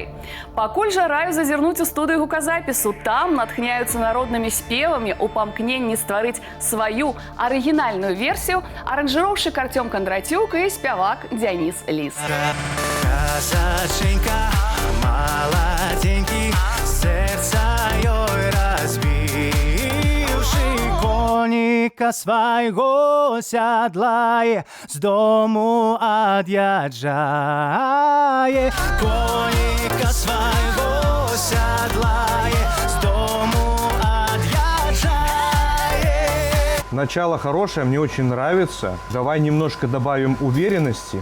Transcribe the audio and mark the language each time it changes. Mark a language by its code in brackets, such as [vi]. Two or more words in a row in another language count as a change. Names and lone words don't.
[be] Пакуль жа раю зазірнуць у студыю гуказапісу, там натхняюцца народнымі спевамі ў памкненні стварыць сваю арыгінальную версію аранжыроўшчык Артём Кондратюк і спявак Дзяніс Ліс. [ru] Казаченька, молоденький, сердце ёй разбивший, коника своего седлае, с дому отъезжае, коника своего седлае, с дому отъезжае. Начало хорошее, мне очень нравится. Давай немножко добавим уверенности.